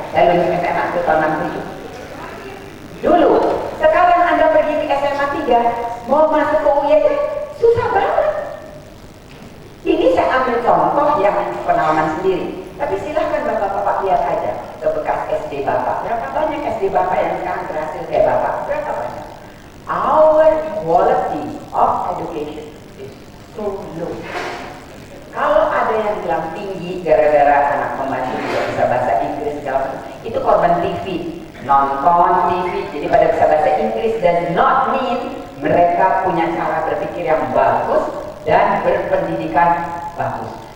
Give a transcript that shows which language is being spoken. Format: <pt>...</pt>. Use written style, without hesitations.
<id>Saya lulus SMA itu tahun 67. Dulu, sekarang Anda pergi ke SMA 3, mau masuk ke UI aja susah banget. Ini saya ambil contoh yang pengalaman sendiri. Tapi silahkan Bapak-Bapak lihat aja ke bekas SD Bapak. Berapa banyak SD Bapak yang sekarang berhasil kayak Bapak? Berapa banyak?</id> <en>Our quality of education is so low.</en> <id>Kalau ada yang bilang tinggi gara-gara anak pembantu juga bisa bahasa Inggris segala macam, itu korban TV, nonton TV, jadi pada bisa bahasa Inggris,</id> <en>does not mean</en> <id>mereka punya cara berpikir yang bagus dan berpendidikan bagus.</id>